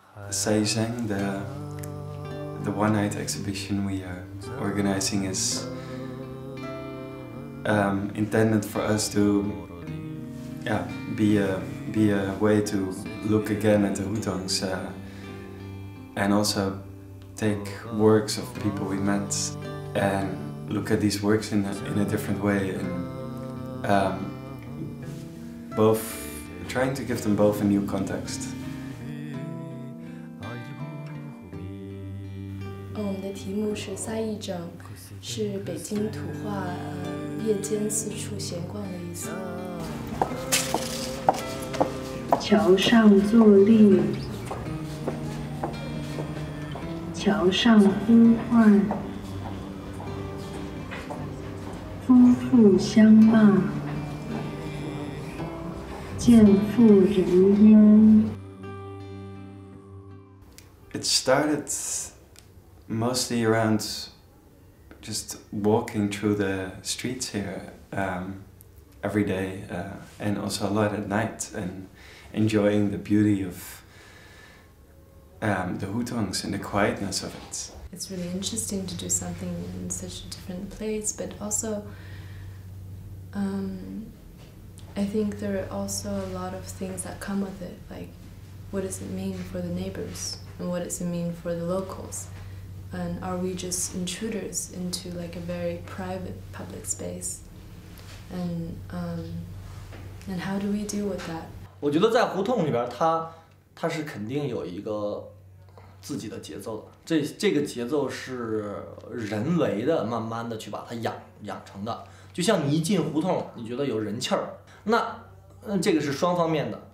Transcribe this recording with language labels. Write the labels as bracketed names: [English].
[English] Sayizheng, the one-night exhibition we are organizing is intended for us to be a way to look again at the hutongs and also take works of people we met and look at these works in a different way and both trying to give them both a new context. [Chinese] 我们的题目是撒癔症，是北京土话夜间四处闲逛的意思。桥上坐立，桥上呼唤，夫妇相骂，见妇人焉。 [English] It started mostly around just walking through the streets here every day and also a lot at night and enjoying the beauty of the hutongs and the quietness of it. It's really interesting to do something in such a different place, but also I think there are also a lot of things that come with it, like what does it mean for the neighbors and what does it mean for the locals? And are we just intruders into like a very private public space? And how do we deal with that? [Chinese] 我觉得在胡同里边，它是肯定有一个自己的节奏的。这个节奏是人为的，慢慢的去把它养成的。就像你一进胡同，你觉得有人气儿，那这个是双方面的。